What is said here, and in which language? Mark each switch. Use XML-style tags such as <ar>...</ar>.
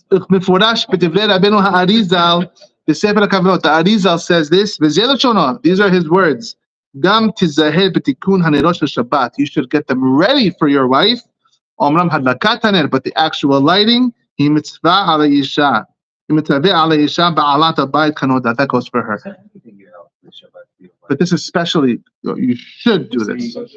<he>מפורש בדברי רבנו האריזל בספר הכוונות.</he> <en>The Arizal says this,</en> <he>וזה לשונו,</he> <en>these are his words.</en> <he>גם תזהר בתיקון הנרות של שבת.</he> <en>You should get them ready for your wife.</en> <he>אומנם הדלקת הנר,</he> <en>but the actual lighting,</en> <he>היא מצווה על האישה. היא מצווה על האישה בעלת הבית כנודע.</he> <en>That goes for her. But this is especially, you should do this.</en>